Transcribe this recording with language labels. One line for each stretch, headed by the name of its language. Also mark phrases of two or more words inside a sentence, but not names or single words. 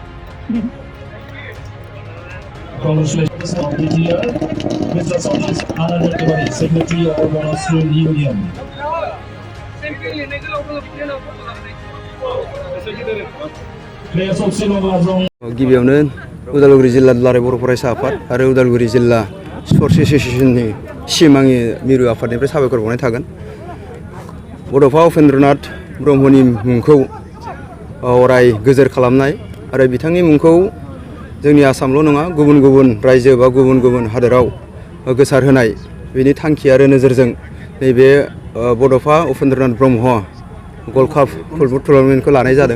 English: Congratulations of the year, Mr. Solis Anand, Secretary of International Union. Players of Shillong LAJONG.
Bodo: गिबियावनो उदालगुरि जिल्ला दुलाराय बर' फरायसा आफाद आरो उदालगुरि जिल्ला स्पर्ट्स एस'सिएशननि सिमांनि मिरु आफादनिफ्राय साबायखर बावनाय थागोन। बड'फा उपेन्द्रनाथ ब्रह्मनि मुंखौ अराय गोजोर खालामनाय आरो बिथांनि मुंखौ जोंनि आसामल' नङा गुबुन गुबुन रायजो बा गुबुन गुबुन हादोराव गोसारहोनाय बेनि थांखि आरो नोजोरजों नैबे बड'फा उपेन्द्रनाथ ब्रह्म गल्ड काप फुटबल टुर्नामेन्टखौ लानाय जादों।